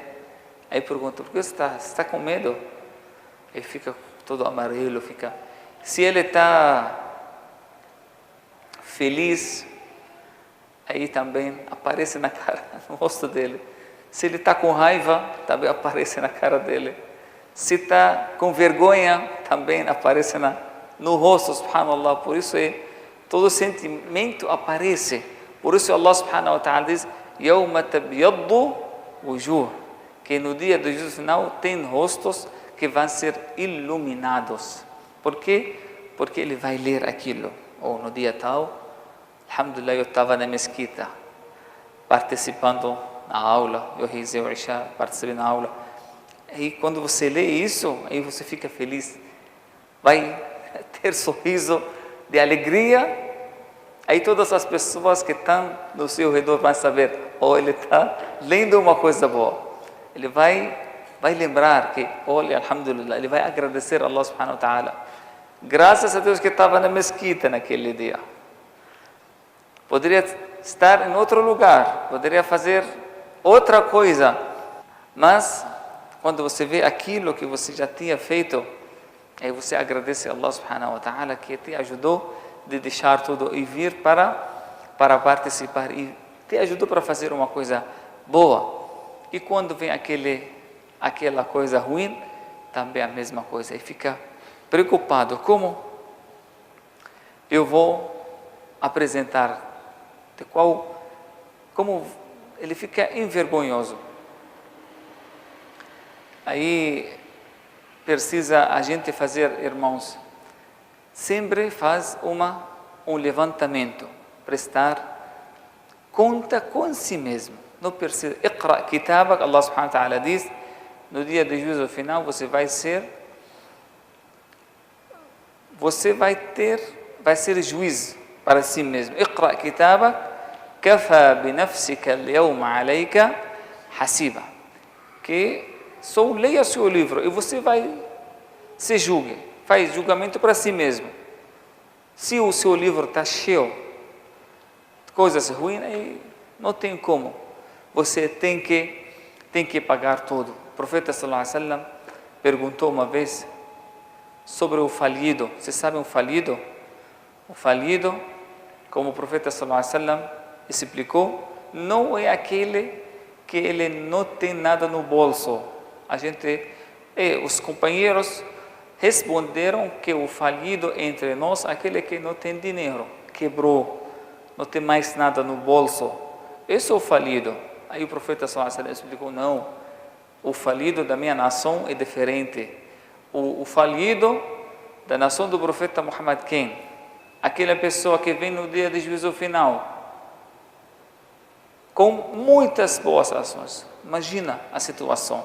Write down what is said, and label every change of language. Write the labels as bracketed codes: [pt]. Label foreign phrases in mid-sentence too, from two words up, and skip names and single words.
[pt] Aí pergunta, por que você está com medo? Ele fica todo amarelo, Se ele está feliz, aí também aparece na cara, no rosto dele. Se ele está com raiva, também aparece na cara dele. Se está com vergonha, também aparece no rosto, subhanallah. Por isso todo sentimento aparece. Por isso [ar] الله سبحانه وتعالى diz, يَوْمَ تَبْيَضُّ وُجُوهُ, [pt] que no dia do juízo final tem rostos que vão ser iluminados. Por quê? Porque ele vai ler aquilo. Ou no dia tal, alhamdulillah, eu estava na mesquita, participando na aula, eu rezei o Isha, participei na aula. E quando você lê isso, aí você fica feliz, vai ter sorriso de alegria. Aí todas as pessoas que estão no seu redor vão saber, ele está lendo uma coisa boa. Ele vai lembrar que, olha, alhamdulillah, ele vai agradecer a [ar] الله سبحانه وتعالى. [pt] Graças a Deus que estava na mesquita naquele dia. Poderia estar em outro lugar, poderia fazer outra coisa, mas quando você vê aquilo que você já tinha feito, aí você agradece a [ar] الله سبحانه وتعالى [pt] que te ajudou de deixar tudo e vir para participar e te ajudou para fazer uma coisa boa. E quando vem aquela coisa ruim, também a mesma coisa, e fica preocupado, como eu vou apresentar, como ele fica envergonhoso. Aí precisa a gente fazer, irmãos? Sempre faz um levantamento, prestar conta com si mesmo. Não precisa. [ar] اقرأ كتابك, الله سبحانه وتعالى [pt] diz, no dia de juízo final você vai ser juiz para si mesmo. [ar] اقرأ كتابك كفى بنفسك اليوم عليك حسيبا. [pt] Que só leia seu livro e você vai se julgue. Faz julgamento para si mesmo. Se o seu livro está cheio de coisas ruins, aí não tem como. Você tem que pagar tudo. O profeta [ar] صلى الله عليه وسلم [pt] perguntou uma vez sobre o falido. Vocês sabem o falido? O falido, como o profeta [ar] صلى الله عليه وسلم [pt] explicou, não é aquele que ele não tem nada no bolso. Os companheiros responderam que o falido entre nós, aquele que não tem dinheiro, quebrou, não tem mais nada no bolso. Esse é o falido. Aí o profeta [ar] صلى الله عليه وسلم [pt] explicou, não, o falido da minha nação é diferente. O falido da nação do profeta Muhammad, quem? Aquela pessoa que vem no dia de juízo final com muitas boas ações. Imagina a situação.